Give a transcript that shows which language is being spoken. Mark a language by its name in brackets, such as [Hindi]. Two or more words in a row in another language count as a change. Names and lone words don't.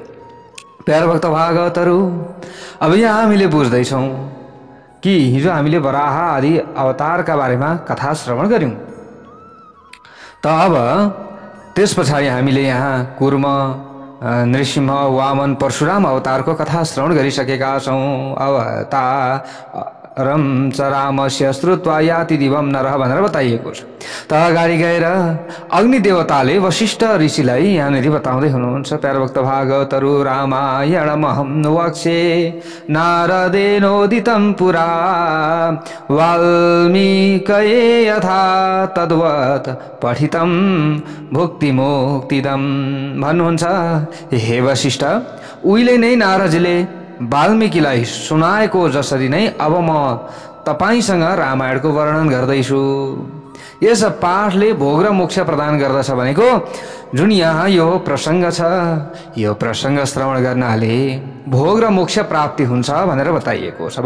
[Nepali] प्यार भक्त भागवतहरू, अब यहाँ हामीले बुझ्दैछौँ कि हिजो हामीले वराह आदि अवतारका बारेमा कथा श्रवण गऱ्यौँ। त अब त्यस पछाडि हामीले यहाँ कुर्म, नृसिंह, वामन, परशुराम अवतारको कथा श्रवण गरिसकेका छौँ। [Sanskrit] अवतारम च रामस्य श्रुत्वा याति दिवम नरः [Nepali] भनेर बताइएको छ। त अगाडि गएर अग्नि देवताले वशिष्ठ ऋषिलाई यहाँनिर बताउँदै हुनुहुन्छ। प्यार भक्त भागवतहरू, [Sanskrit] रामायणमहं वक्ष्ये नारदेनोदितं पुरा वाल्मीकये यथा तद्वत् पठितं भुक्तिमुक्तिदम् भन्नुहुन्छ। [Nepali] हे वशिष्ठ, उहिले नै नारदजीले वाल्मीकिलाई सुनाएको जसरी नै अब म तपाईसँग रामायणको वर्णन गर्दैछु। यस पाठले भोग र मोक्ष प्रदान गर्दछ भनेको जुन यहाँ यो प्रसङ्ग छ, यो प्रसङ्ग श्रवण गर्नाले भोग र मोक्ष प्राप्ति हुन्छ भनेर बताइएको छ।